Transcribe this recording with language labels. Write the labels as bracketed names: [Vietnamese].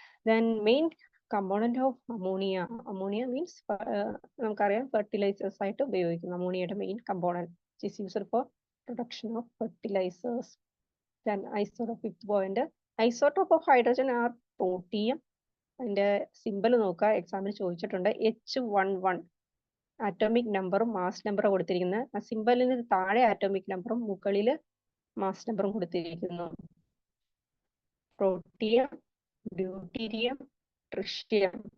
[English] then main component of ammonia means [Malayalam] നമുക്കറിയാം fertilisers ആയിട്ട് ഉപയോഗിക്കുന്നു. അമോണിയയുടെ main component [English] is used for production of fertilizers. Then fifth point, isotope of hydrogen are protium. [Malayalam] അതിന്റെ simple നോക്കുക, എക്സാമിന് ചോദിച്ചിട്ടുണ്ട്. H11 atomic നമ്പറും mass നമ്പറും കൊടുത്തിരിക്കുന്നത്. ആ സിമ്പിളിന് താഴെ ആറ്റോമിക് നമ്പറും മുകളിൽ മാസ് നമ്പറും കൊടുത്തിരിക്കുന്നു. Protium, deuterium, tritium.